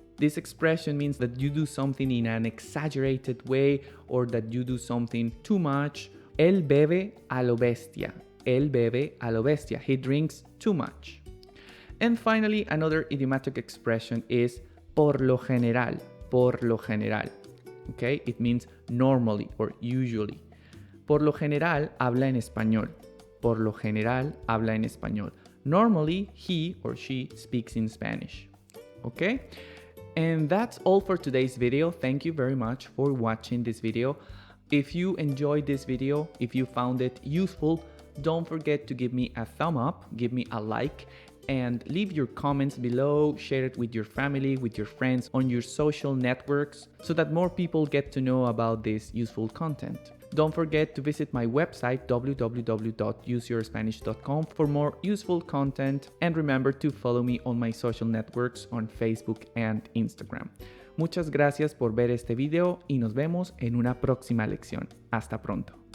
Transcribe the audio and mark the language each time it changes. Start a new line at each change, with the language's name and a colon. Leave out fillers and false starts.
English: This expression means that you do something in an exaggerated way or that you do something too much.
Spanish: Él bebe a lo bestia. Él bebe a lo bestia.
English: He drinks too much. And finally, another idiomatic expression is por lo general. Por lo general. Okay? It means normally or usually.
Spanish: Por lo general habla en español. Por lo general habla en español.
English: Normally, he or she speaks in Spanish. Okay? And that's all for today's video. Thank you very much for watching this video. If you enjoyed this video, if you found it useful, don't forget to give me a thumb up, give me a like, and leave your comments below, share it with your family, with your friends, on your social networks, so that more people get to know about this useful content. Don't forget to visit my website www.useyourspanish.com for more useful content, and remember to follow me on my social networks on Facebook and Instagram.
Spanish: Muchas gracias por ver este video y nos vemos en una próxima lección. Hasta pronto.